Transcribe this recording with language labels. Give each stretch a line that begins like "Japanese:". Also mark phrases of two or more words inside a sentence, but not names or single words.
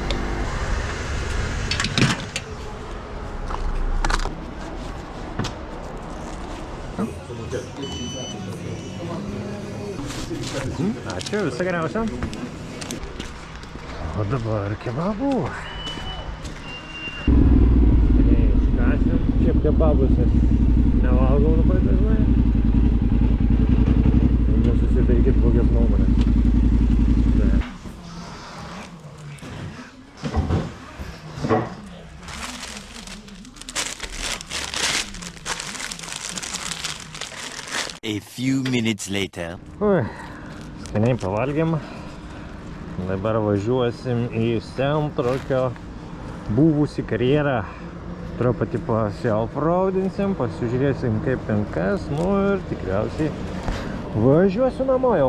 Lithuanian: Ačiū, visą geriausią. O dabar kebabų. Skaniai, šiaip kebabus nevalgau labai dažnai. Nesusidarykit blogios nuomonės.
English: A few minutes later.
Lithuanian: Skaniai pavalgėm. Dabar važiuosim į Semtrokio buvusį karjerą. Truputį pasiofraudinsim, pasižiūrėsim kaip ten kas, nu ir tikriausiai važiuosiu namo jau.